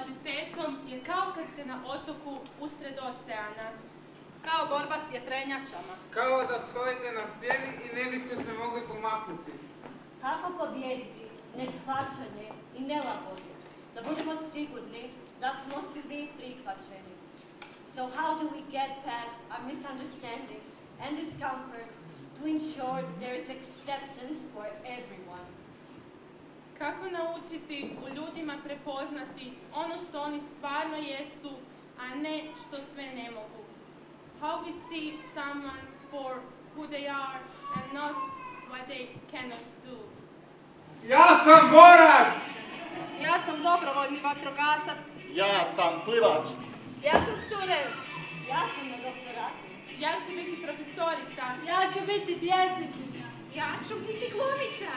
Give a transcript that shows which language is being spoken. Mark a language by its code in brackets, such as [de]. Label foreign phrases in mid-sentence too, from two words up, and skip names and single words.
[hr] petom je kao kad ste na otoku usred oceana. Kao borba s vjetrenjačama. Kao da stojite na stijeni i ne biste se mogli pomaknuti. Kako pobijediti neshvaćanje i nelagodu, da budemo sigurni da smo svi prihvaćeni? [en] So how do we get past our misunderstanding and discomfort to ensure there is acceptance for everyone? [hr] Kako naučiti u ljudima prepoznati ono što oni stvarno jesu, a ne što sve ne mogu? [en] How we see someone for who they are and not what they cannot do? [hr] Ja sam borac! Ja sam dobrovoljni vatrogasac. Ja sam plivač. Ja sam student. Ja sam na doktoratu. Ja ću biti profesorica. Ja ću biti pjesnikinja. Ja ću biti glumica.